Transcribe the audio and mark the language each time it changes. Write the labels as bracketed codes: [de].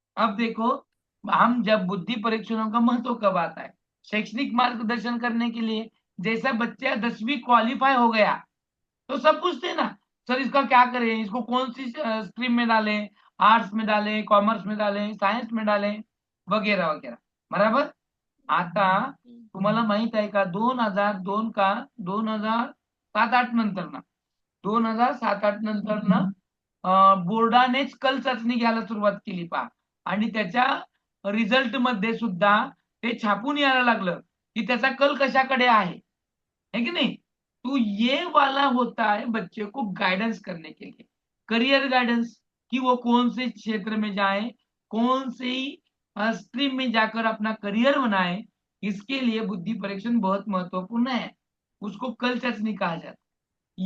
[hi] अब देखो, हम जब बुद्धि परीक्षणों का महत्व कब आता है? शैक्षणिक मार्गदर्शन करने के लिए। जैसा बच्चा 10वीं क्वालिफाई हो गया तो सब पूछते ना, सर इसका क्या करें, इसको कौन सी स्ट्रीम में डालें, आर्ट्स में डालें, कॉमर्स में डालें, सायन्स में डालें, वगैरह वगैरह, बराबर। [mr] आता तुम्हाला माहित आहे का 2002 का 2007-8 नंतर ना 2007-8 नंतर ना बोर्डानेच कल चाचणी घ्यायला सुरुवात केली पहा, आणि त्याच्या रिझल्ट मध्ये सुद्धा ते छापून यायला लागलं की त्याचा कल कशाकडे [hi] है कि नहीं? तो ये वाला होता है बच्चे को गाइडेंस करने के लिए, करियर गाइडेंस, कि वो कौन से क्षेत्र में जाए, कौन सी स्ट्रीम में जाकर अपना करियर बनाए। इसके लिए बुद्धि परीक्षण बहुत महत्वपूर्ण है, उसको कल चाचनी कहा जाता है।